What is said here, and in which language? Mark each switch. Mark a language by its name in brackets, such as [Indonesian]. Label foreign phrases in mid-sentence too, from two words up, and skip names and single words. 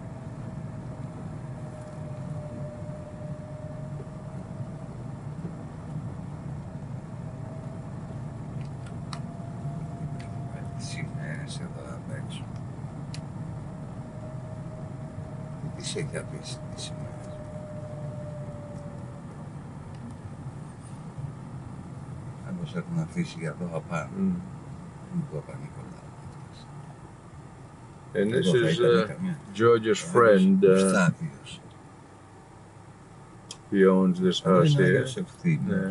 [Greek] Σημαίες εδώ απ' έξω. Τι σε έχει αφήσει τις σημαίες? Άλλος έχουν αφήσει για εδώ απάνω. Του Παπα-Νικολάου. [English] And this [Greek] Εδώ θα [English] is [Greek] ήταν καμιά. [English] George's friend. [Greek] Ευστάθιος. [English] He owns this [Greek] Είναι [English] house here. [Greek] Άγιος Ευθύμιος Ναι.